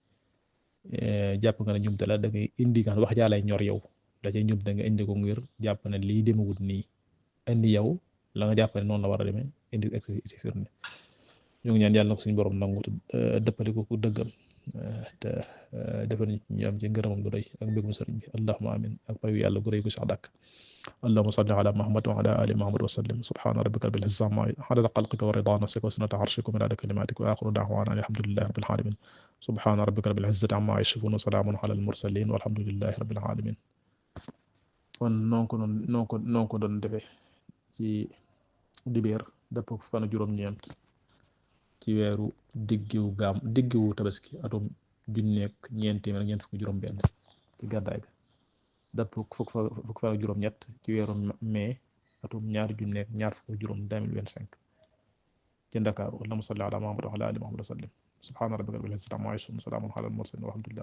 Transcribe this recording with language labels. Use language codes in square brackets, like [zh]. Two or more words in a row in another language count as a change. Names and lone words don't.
[wo] jàpp nga ne ñumte la da ngay indi nga wax jaa lay ñor yow da cay ñum da nga indi ko ngir jàpp ne lii demewut nii indi yow la nga jàpp ne noonu la war a demee indi si firnde ñu ngi ñaan yàlla na ko suñu borom nangu dëppale ko ku dëggam te defal ñu am ci ngërëmam gu rëy ak mbégum sëriñ bi [ar] اللهم آمين [wo] ak payu yàlla gu rëy gu sax dàkk [ar] اللهم صل على محمد و على آل محمد و سلم سبحان ربك رب العزة عما عدد خلقك و رضا نفسك و زنة عرشك و مداد كلماتك و آخر دعوانا الحمد لله رب العالمين سبحان ربك رب العزة عما يصفون و سلام على المرسلين و الحمد لله رب العالمين [wo] kon noo ko doon defee ci dibeer dëpp fan juróom-ñeent ci weeru diggiwu tabaski atum junneek ñeent téeméer ak ñeent fukk juróom benn ci gàddaay ga dëpp fukk fan juróom-ñett ci weeru mai atum ñaari junneek ñaar fukk juróom 2025 ci Ndakaaru [ar] اللهم صل على محمد و على آل محمد و سلم سبحان ربك رب العزة عما يصفون سلام على المرسلين و الحمد لله.